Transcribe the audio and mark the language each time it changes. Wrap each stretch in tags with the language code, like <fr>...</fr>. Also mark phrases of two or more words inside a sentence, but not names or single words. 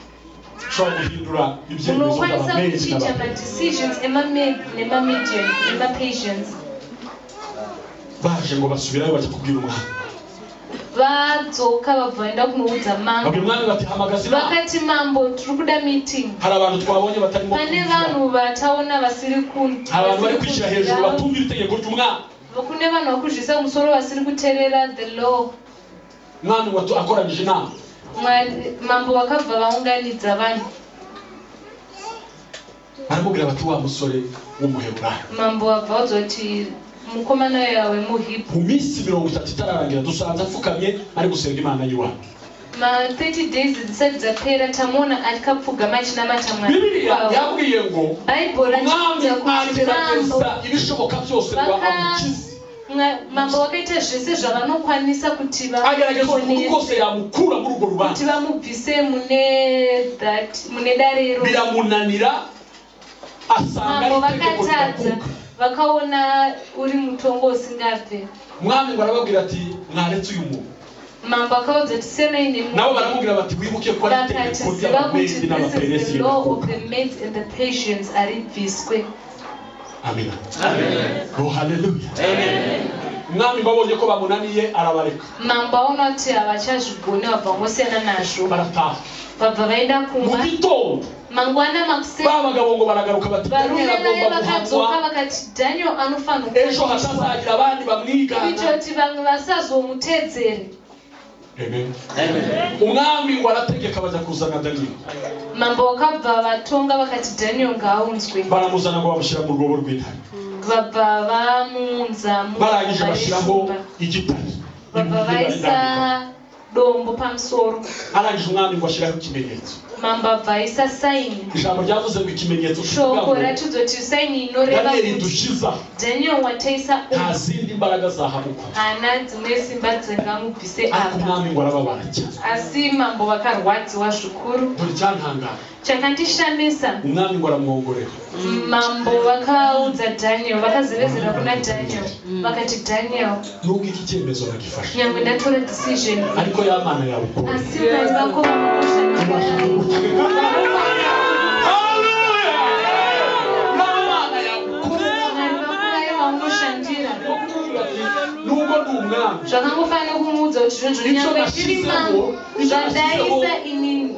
<sn>unokwanisa kuchinja madecisions emamedian nemapatients</sn> <rw>vaje ngo basubirayo bajya kubwira umwana</rw> <sn>vadzoka vabva vaenda kunoudza mambo vakati mambo tiri kuda meeting</sn> <rw>hari abantu twabonye batarimo</rw> <sn>pane vanhu vataona vasiri</sn> <rw>hari abantu bari kwishyira hejuru batumvira itegeko ry'umwana</rw> <sn>kune vanhu vakuzvisa umusoro vasiri kuteerera</sn> <en>the law</en> <rw>mwami ngo akoranyije inama</rw> <sn>mambo vakabva vaunganidza vanhu</sn> <rw>baramubwira bati wa musore w'umuheburayo</rw> <sn>mambo vabva vaudzwa kuti mukomana yawe muhibhu</sn> <rw>mu minsi 30 itararangira dusanze apfukamye ari gusenga Imana yiwanyu</rw> <sn>ma 30 days zisati dzapera tamuona akapfugama achinamata mwari</sn> <rw>Bibiliya yabwiye ngo mwami agerageza ibishoboka byose ngo amukize</rw> <sn>mambo wakaita zvese zvavanokwanisa kuti</sn> <rw>kose yamukura muri urwo rubanza</rw> <sn>kuti vamubvise mune darero</sn> <rw>biramunanira asanga</rw> <sn>vakatadza vakaona uri mutongo usingabve</sn> <rw>mwami ngo arababwira ati mwaretse uyu muntu</rw> <sn>mambo akaudza kuti senai</sn> <rw>nabo baramubwira bati wibuke ko ari itegeko ry'abamedi n'abaperesi</rw> <sn>aribviswe</sn> <rw>amina oh haleluya mwami babonye ko bamunaniye arabareka</rw> <sn>mambo aona kuti havachazvigone vabva ngosiyana nazvo</sn> <rw>barataha</rw> <sn>vabva vaenda kumba</sn> <rw>mu gitondo</rw> <sn>mangwana makuseni</sn> <rw>babagabo ngo baragaruka bati</rw> <sn>varume vaye vakadzoka vakati Daniel anofanira</sn> <rw>ejo hasazagira abandi bamwigana</rw> <sn>kuitira kuti vamwe vasazomutedzere</sn> <rw>umwami ngo arategeka baza kuzana Daniel</rw> <sn>mambo vakabva vatonga vakati Daniel ngaunzwe</sn> <rw>baramuzana ngo bamushyira mu rwobo rw'intare</rw> <sn>vabva vamunza</sn> <rw>barangije bashyiraho igitare</rw> <sn>vabva vaisa dombo pamusoro</sn> <rw>arangije umwami ngo ashyiraho ikimenyetso</rw> <sn>mambo abva aisa saini</sn> <rw>ijambo ryavuze ngo ikimenyetso</rw> <sn>shoko ratudzwa kuti saini inoreva</sn> <rw>Daniel dushiza</rw> <sn>Daniel wataisa</sn> <rw>nta zindi mbaraga zahabuka</rw> <sn>hana dzimwe simba dzingamubvise</sn> <rw>apa umwami ngo arababara cyane</rw> <sn>asi mambo vakarwadziwa zvikuru</sn> <rw>dore cyantangara</rw> <sn>chakandishamisa</sn> <rw>umwami ngo aramwongorera</rw> <sn>mambo vakaudza Daniel vakazevezera kuna Daniel vakati Daniel</sn> <rw>nubwo iki cyemezo bagifashe</rw> <sn>nyangwe ndatora decision</sn> <rw>ariko ya mana yawe</rw> <sn>asi vanhu vako zvakangofanira kumuudza kuti zvinhu nyangwe zviri mambo zvandaisa inini</sn>